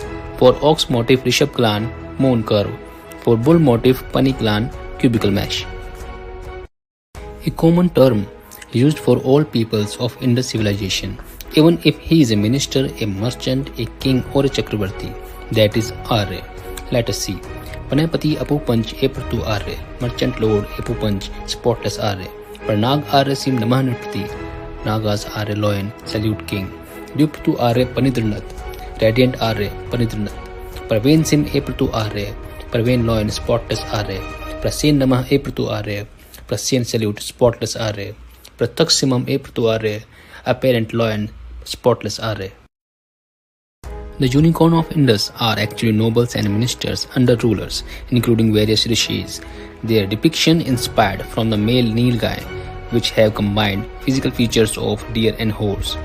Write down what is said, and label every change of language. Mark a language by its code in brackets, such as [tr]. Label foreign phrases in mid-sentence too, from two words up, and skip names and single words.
[en] For ox motif, Rishabh clan, moon curve. For bull motif, Pani clan, cubical mesh. A common term used for all peoples of Indus civilization, even if he is a minister, a merchant, a king or a Chakravarti, that is Arya. Let us see. Panapati Apupanch Epratu Arya, merchant lord Apupanch, spotless Arya. Pranag Arya Sim Namah Nripati, Nagas Arya loyal, salute king. Dupratu Arya Panidranath, radiant Arya Panidranath. Praven Sim Epratu Arya, Praven loyal, spotless Arya. Prasen Namah Epratu Arya, Prasyan salute, spotless Arya. Prataksimam Epratu Arya, apparent loyal, spotless Arya. The unicorn of Indus are actually nobles and ministers under rulers, including various rishis. Their depiction inspired from the male Nilgai, which have combined physical features of deer and horse.